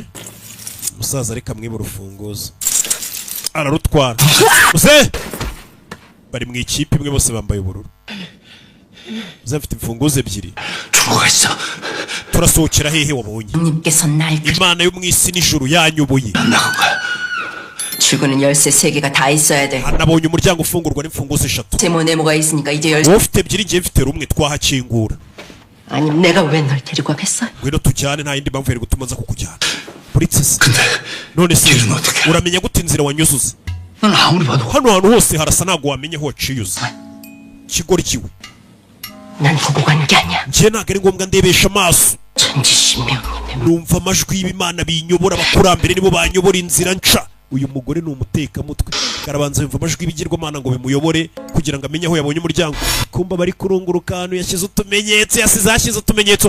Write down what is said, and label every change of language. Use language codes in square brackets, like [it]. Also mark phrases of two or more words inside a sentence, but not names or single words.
[rw] umusaza reka mwiba urufunguzo ararutwara. muzehe bari mu ikipe imwe bose bambaye ubururu. muzehe afite imfunguzo 2. turasohokera hehe wabonye? imana yo mu isi n'ijuru yanyoboye. [ko] 출구는 열쇠 3개가 다 있어야 돼. [rw] nabonye umuryango ufungurwa n'imfunguzo 3. [ko] 세모 네모가 있으니까 이제 열쇠. [rw] wowe ufite 2 ngiye mfite rumwe twahakingura. [ko] 아니 내가 왜 널 데리고 가겠어? [rw] ngwino tujyane nta yindi mpamvu yari gutuma nza kukujyana. Princess none se uramenya gute inzira wanyuzuza? hano hantu hose harasa ntabwo wamenye aho waciyuze. kigoryiwe. [ko] 난 보고 간 게 아니야. [rw] njye ntabwo ari ngombwa ndebesha amaso. numva amajwi y'Imana binyobora. abakurambere nibo banyobora inzira nca. uyu mugore ni umutekamutwe. karabanza yumva amajwi y'ibigirwamana ngo bimuyobore kugira ngo amenye aho yabonye umuryango. kumba bari kurunguruka ahantu yashyize utumenyetso.